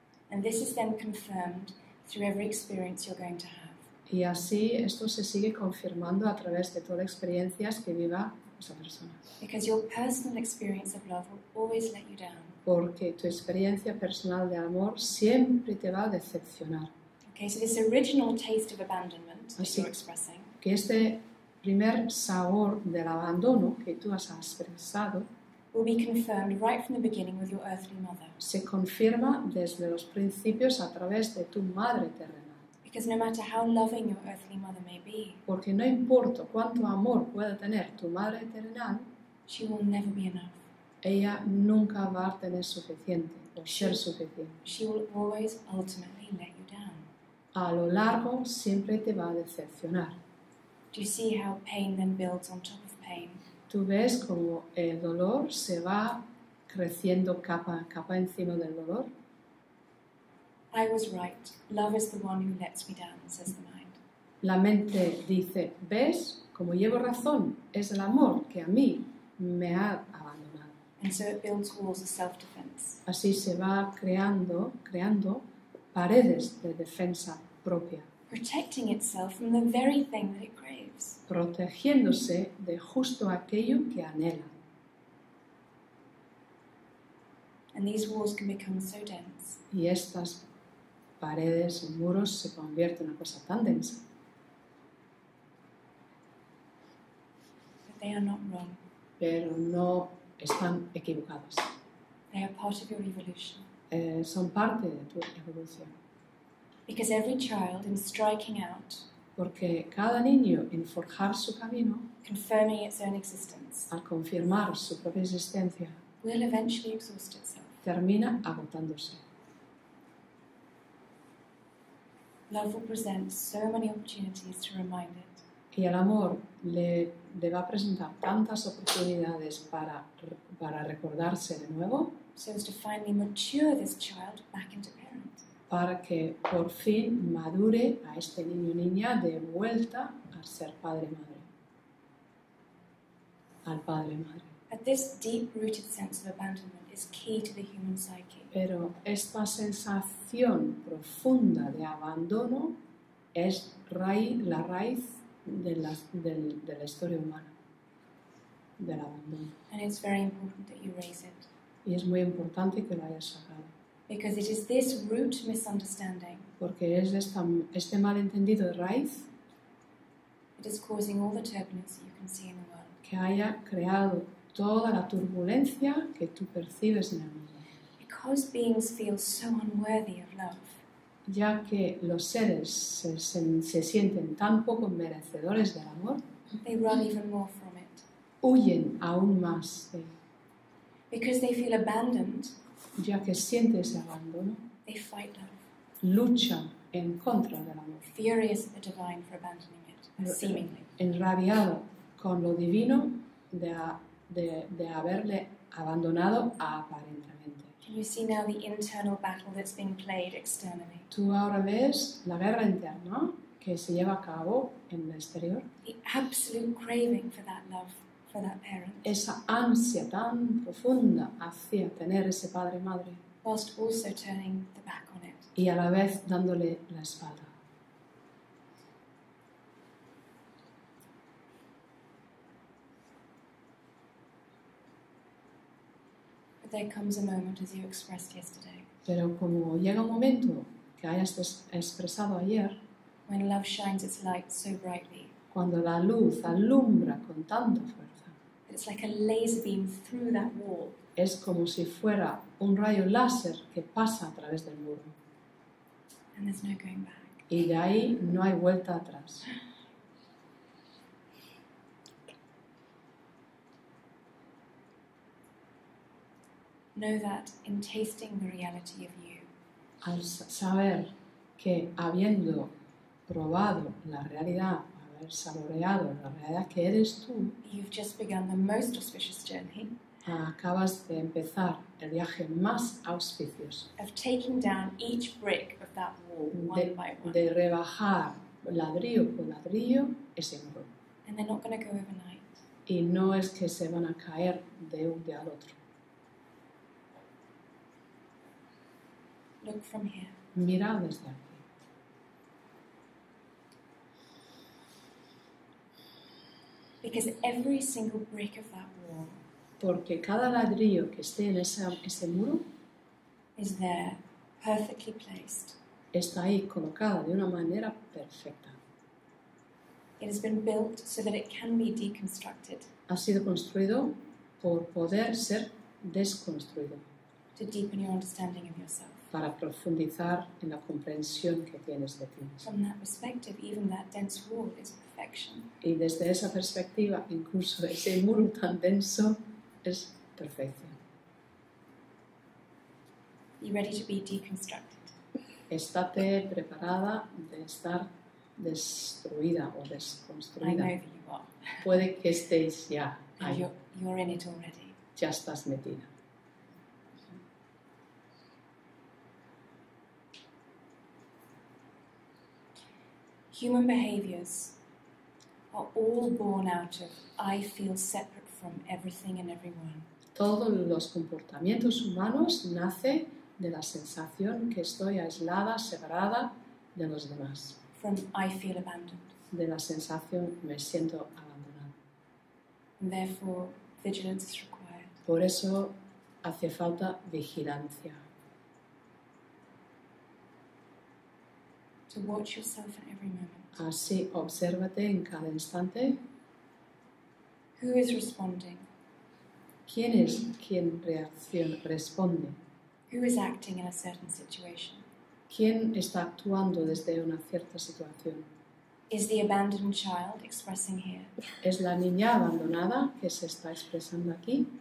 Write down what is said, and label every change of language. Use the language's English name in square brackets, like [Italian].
[English] And this is then confirmed through every experience you're going to have. [Spanish] Y así esto se sigue confirmando a través de todas las experiencias que viva esa persona. [English] Because your personal experience of love will always let you down. [Spanish] Porque tu experiencia personal de amor siempre te va a decepcionar. [English] Okay, so this original taste of abandonment that [Spanish] Así [English] you're expressing [Spanish] que este primer sabor del abandono que tú has expresado [English] will be confirmed right from the beginning with your earthly mother. [Spanish] se confirma desde los principios a través de tu madre terrenal. [English] Because no matter how loving your earthly mother may be, [Spanish] Porque no importa cuánto amor pueda tener tu madre terrenal, [English] she will never be enough. [Spanish] ella nunca va a tener suficiente o ser suficiente. [English] She will always ultimately let you down. [Spanish] A lo largo siempre te va a decepcionar. [English] Do you see how pain then builds on top of pain? [Spanish] Tú ves como el dolor se va creciendo capa a capa encima del dolor. [English] I was right. Love is the one who lets me down, says the mind. [Spanish] La mente dice, ¿ves? Como llevo razón, es el amor que a mí me ha abandonado. [English] And so it builds walls of self-defense. [Spanish] Así se va creando paredes de defensa propia, [English] Protecting itself from the very thing that it craves. [Spanish] protegiéndose de justo aquello que anhela. [English] And these walls can become so dense [Spanish] Y estas paredes y muros se convierten en una cosa tan densa, [English] but they are not wrong. [Spanish] pero no están equivocados. [English] They are part of your evolution. [Spanish] Son parte de tu evolución. [English] Because every child, in striking out, [Spanish] Porque cada niño, en forjar su camino, [English] confirming its own existence, [Spanish] al confirmar su propia existencia, [English] will eventually exhaust itself. [Spanish] termina agotándose. [English] Love will present so many opportunities to remind it. [Spanish] Y el amor le va a presentar tantas oportunidades para recordarse de nuevo, [English] So as to finally mature this child back into parent. [Spanish] para que por fin madure a este niño o niña de vuelta a ser padre-madre. Al padre-madre. [English] But this deep-rooted sense of abandonment is key to the human psyche. [Spanish] Pero esta sensación profunda de abandono es la raíz de la historia humana, del abandono. [English] And it's very important that you raise it. [Spanish] Y es muy importante que lo hayas sacado, [English] Because it is this root misunderstanding [Spanish] porque es este malentendido de raíz [English] that is causing all the turbulence that you can see in the world. [Spanish] que haya creado toda la turbulencia que tú percibes en el mundo. [English] Because beings feel so unworthy of love, [Spanish] Ya que los seres se sienten tan poco merecedores del amor, [English] they run even more from it. [Spanish] huyen aún más de él. [English] Because they feel abandoned, [Spanish] Ya que siente ese abandono, [English] they fight love, [Spanish] luchan en contra del amor, [English] furious at the divine for abandoning it, seemingly. [Spanish] enrabiado con lo divino de haberle abandonado aparentemente. [English] Can you see now the internal battle that's being played externally? [Spanish] Tú ahora ves la guerra interna que se lleva a cabo en el exterior, [English] The absolute craving for that love, for that parent, [Spanish] esa ansia tan profunda hacia tener ese padre-madre [English] whilst also turning the back on it. [Spanish] y a la vez dándole la espalda. [English] But there comes a moment, as you expressed yesterday, [Spanish] Pero como llega un momento que hayas expresado ayer, [English] when love shines its light so brightly [Spanish] cuando la luz alumbra con tanta fuerza, [English] that it's like a laser beam through that wall, [Spanish] es como si fuera un rayo láser que pasa a través del muro. [English] and there's no going back. [Spanish] Y de ahí no hay vuelta atrás. [English] Know that in tasting the reality of you, [Spanish] Al saber que habiendo probado la realidad, haber saboreado la realidad que eres tú, [English] you've just begun the most auspicious journey [Spanish] acabas de empezar el viaje más auspicioso [English] of taking down each brick of that wall one by one. [Spanish] de rebajar ladrillo por ladrillo ese muro. [English] And they're not going to go overnight. [Spanish] Y no es que se van a caer de un día al otro. [English] Look from here. [Spanish] Mira desde aquí. [English] Because every single brick of that wall [Spanish] Porque cada ladrillo que esté en ese muro [English] is there, perfectly placed. [Spanish] está ahí colocada de una manera perfecta. [English] It has been built so that it can be deconstructed, [Spanish] Ha sido construido por poder ser desconstruido, [English] to deepen your understanding of yourself. [Spanish] para profundizar en la comprensión que tienes de ti mismo. [English] From that perspective, even that dense wall is perfection. [Spanish] Y desde esa perspectiva, incluso ese muro tan denso es perfección. [English] You ready to be deconstructed? [Spanish] Estate preparada de estar destruida o [English] I [Spanish] desconstruida. [English] know that you are. [Spanish] Puede que estéis ya [English] And [Spanish] ahí, [English] you're in it already. [Spanish] ya estás metida. [English] Human behaviors are all born out of I feel separate from everything and everyone. [Spanish] Todos los comportamientos humanos nacen de la sensación que estoy aislada, separada de los demás. [English] From I feel abandoned. [Spanish] De la sensación me siento abandonada. [English] And therefore, vigilance is required. [Spanish] Por eso hace falta vigilancia. [English] To watch yourself in every moment. [Spanish] Así, obsérvate en cada instante. [English] Who is responding? [Spanish] ¿Quién es quien responde? [English] Who is acting in a certain situation? [Spanish] ¿Quién está actuando desde una cierta situación? [English] Is the abandoned child expressing here? [Spanish] ¿Es la niña abandonada que se está expresando aquí?